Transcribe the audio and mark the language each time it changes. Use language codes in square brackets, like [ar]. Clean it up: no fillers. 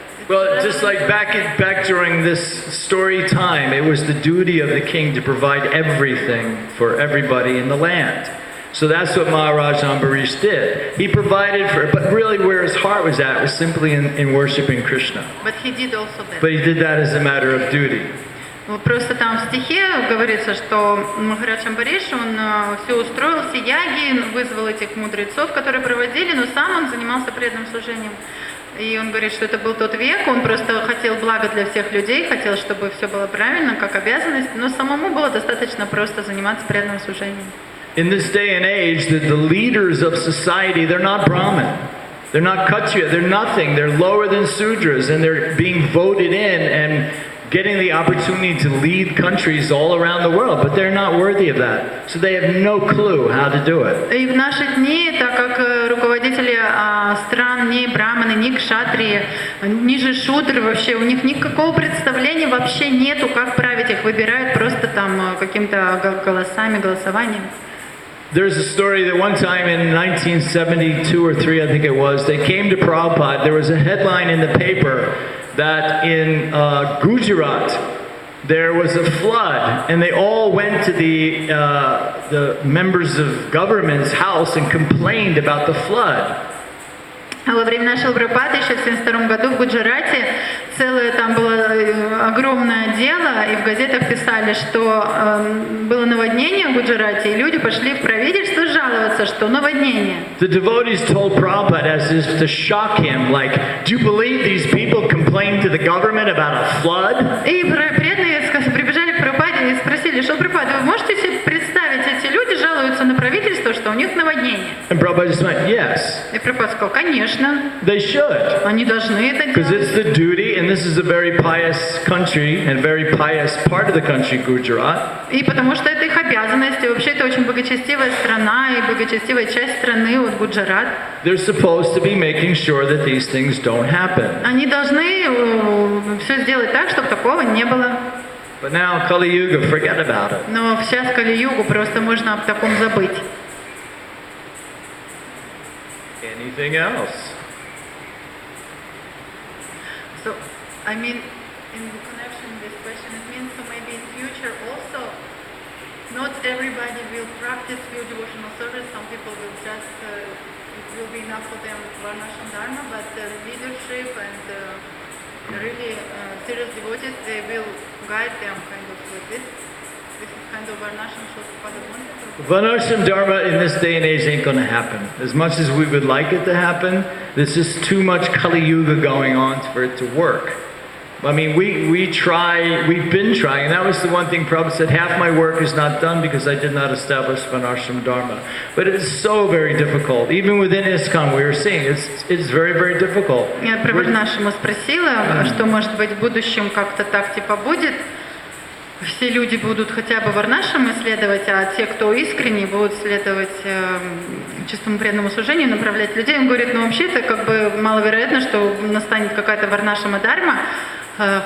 [en] Well, just like back during this story time, it was the duty of the king to provide everything for everybody in the land. So that's what Maharaj Ambarish did. He provided for it, but really where his heart was at was simply in worshiping Krishna. But he did also that. But he did that as a matter of duty. [ru] Просто там в стихе говорится, что Махарадж Амбариш, он все устроил, все яги, вызвал этих мудрецов, которые проводили, но сам он занимался преданным служением. И он говорит, что это был тот век, он просто хотел блага для всех людей, хотел, чтобы все было правильно, как обязанность, но самому было достаточно просто заниматься преданным служением. [en] In this day and age, the leaders of society, they're not Brahmin. They're not Kshatriya. They're nothing. They're lower than Sudras, and they're being voted in and getting the opportunity to lead countries all around the world, but they're not worthy of that. So they have no clue how to do it. [ru] И в наши дни, так как руководители стран не браманы, не кшатрии, ниже шудры вообще, у них никакого представления вообще нету, как править их, выбирают просто там какими-то голосами, голосованием. [en] There's a story that one time in 1972 or 3, I think it was, they came to Prabhupada. There was a headline in the paper that in Gujarat there was a flood, and they all went to the members of government's house and complained about the flood. [ru] Во времена Шилпрапады еще в 1972 году в Гуджарате целое там было огромное дело, и в газетах писали, что было наводнение в Гуджарате, и люди пошли в правительство жаловаться, что наводнение. [en] The devotees told Prabhupada as if to shock him, like, do you believe these people complained to the government about a flood? [ru] И преданные прибежали к Прабхупаде и спросили, что Прабхупада, вы можете себе представить, эти люди жалуются на правительство, что у них наводнение? [en] And Prabhupada just went, yes. [ru] И Прабхупада сказал, конечно, [en] They should. [ru] они должны это [en] Because [ru] делать. [en] it's the duty, and this is a very pious country, and very pious part of the country, Gujarat. [ru] И потому что это их обязанность, и вообще это очень благочестивая страна, и благочестивая часть страны, вот Гуджарат. [en] They're supposed to be making sure that these things don't happen. [ru] Они должны все сделать так, чтобы такого не было. [en] But now, Kali Yuga, forget about it. [ru] Но сейчас Кали-югу просто можно об таком забыть. [en] Anything else? So, I mean, in connection with this question, it means so maybe in future also, not everybody will practice pure devotional service. Some people will just, it will be enough for them Varnashram Dharma, but leadership and really serious devotees, they will guide them kind of with this. This is kind of Varnashram Shospada wanted. Varnashram Dharma in this day and age ain't going to happen. As much as we would like it to happen, there's just too much Kali Yuga going on for it to work. I mean, we've been trying, and that was the one thing Prabhupada said, half my work is not done because I did not establish Varnashram Dharma. But it is so very difficult. Even within ISKCON, we were seeing, it's very, very difficult. [ru] Я про Варнашраму спросила, что может быть в будущем как-то так типа будет. Все люди будут хотя бы Варнашрам исследовать, а те, кто искренне, будут следовать чистому преданному служению, направлять людей. Он говорит, ну вообще-то как бы маловероятно, что настанет какая-то Варнашрама Дharma.